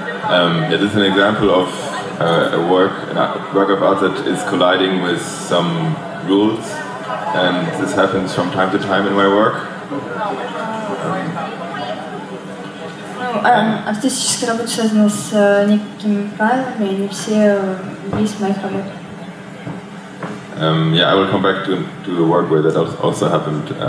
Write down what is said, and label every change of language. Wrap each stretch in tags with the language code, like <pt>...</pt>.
<en>yeah, this is an example of a work of art that is colliding with some rules. And this happens from time to time in my work.</en> <ru>Артистическая работа связана с некими правилами, они все есть в моих работах.</ru> <en>yeah, I will come back to a work where that also happened.</en>